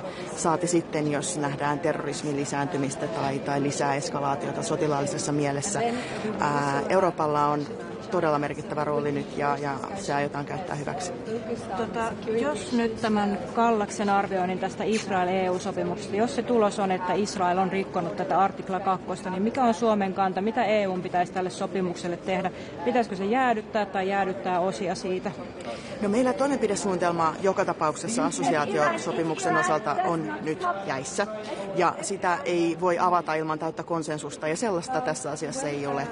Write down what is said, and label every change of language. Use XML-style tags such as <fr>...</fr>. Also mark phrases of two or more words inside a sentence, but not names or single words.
<fi>Saati sitten, jos nähdään terrorismin lisääntymistä tai lisää eskalaatiota sotilaallisessa mielessä. Euroopalla on todella merkittävä rooli nyt ja se aiotaan käyttää hyväksi. Jos nyt tämän Kallaksen arvioinnin tästä Israel-EU-sopimuksesta, jos se tulos on, että Israel on rikkonut tätä artikla 2, niin mikä on Suomen kanta? Mitä EUn pitäisi tälle sopimukselle tehdä? Pitäisikö se jäädyttää tai jäädyttää osia siitä? No meillä toimenpidesuunnitelma joka tapauksessa assosiaatiosopimuksen osalta on nyt jäissä ja sitä ei voi avata ilman täyttä konsensusta ja sellaista tässä asiassa ei ole.</fi>